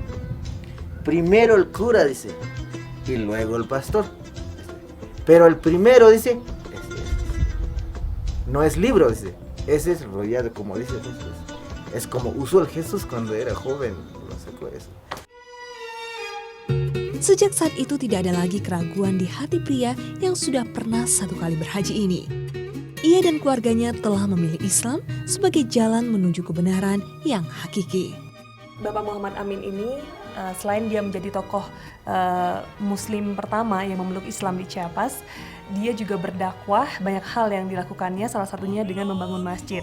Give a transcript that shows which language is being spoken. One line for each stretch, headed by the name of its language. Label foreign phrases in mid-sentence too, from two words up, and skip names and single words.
Spanish: Primero el cura, dice, y luego el pastor. Pero el primero, dice, no es libro, dice, ese es rollado, como dice Jesús. Es como usó el Jesús cuando era joven, lo sacó eso.
Indonesian: Sejak saat itu tidak ada lagi keraguan di hati pria yang sudah pernah 1 kali berhaji ini. Ia dan keluarganya telah memilih Islam sebagai jalan menuju kebenaran yang hakiki. Bapak Muhammad Amin ini selain dia menjadi tokoh Muslim pertama yang memeluk Islam di Chiapas, dia juga berdakwah, banyak hal yang dilakukannya, salah satunya dengan membangun masjid.